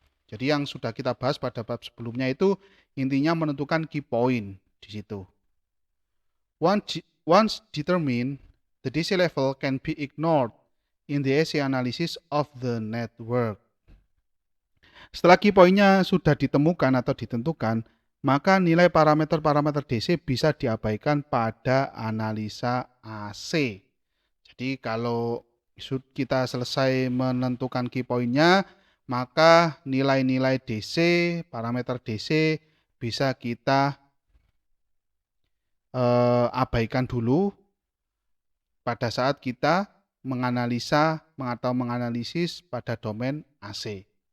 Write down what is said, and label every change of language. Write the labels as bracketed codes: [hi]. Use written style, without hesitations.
[id] Jadi yang sudah kita bahas pada bab sebelumnya itu intinya menentukan key point di situ. [en] Once determined, the DC level can be ignored in the AC analysis of the network. [id] Setelah key point-nya sudah ditemukan atau ditentukan, maka nilai parameter DC bisa diabaikan pada analisa AC. Jadi kalau kita selesai menentukan key point-nya, maka nilai-nilai DC, parameter DC bisa kita abaikan dulu pada saat kita menganalisa atau menganalisis pada domain AC.